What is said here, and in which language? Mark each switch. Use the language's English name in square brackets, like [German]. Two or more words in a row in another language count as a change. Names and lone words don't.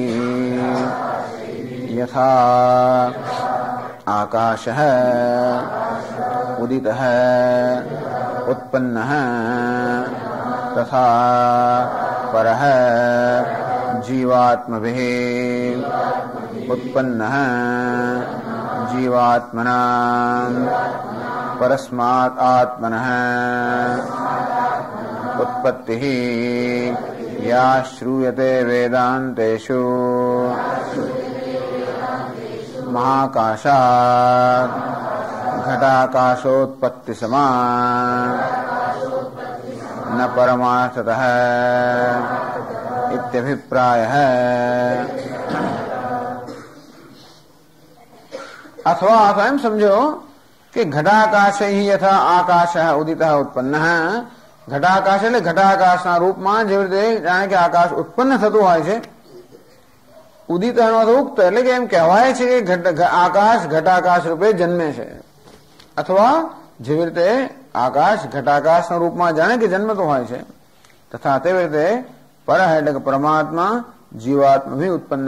[Sanskrit] યથા આકાશ ઉદિતઃ ઉત્પન્ન તથા પરઃ જીવાત્મભિઃ ઉત્પન્ન જીવાત્મના પરસ્માत् આત્મનઃ उत्पत्तिः या श्रूयते वेदान्तेषु महाकाशात् घटाकाशोत्पत्ति समान न परमार्थतः इत्यभिप्रायः. [Hindi] अथवा एम समझो कि घटाकाश ही [Sanskrit] यथा आकाश उदित उत्पन्न [Gujarati] ઘટાકાશ એટલે ઘટાકાશના રૂપમાં જેવી રીતે જાણે કે આકાશ ઉત્પન્ન થતું હોય છે. ઉદિત ઉક્ત એટલે કે એમ કહેવાય છે કે આકાશ ઘટાકાશ રૂપે જન્મે છે અથવા જેવી રીતે આકાશ ઘટાકાશના રૂપમાં જાણે કે જન્મતો હોય છે તથા તેવી રીતે પર એટલે કે પરમાત્મા જીવાત્મા ભી ઉત્પન્ન.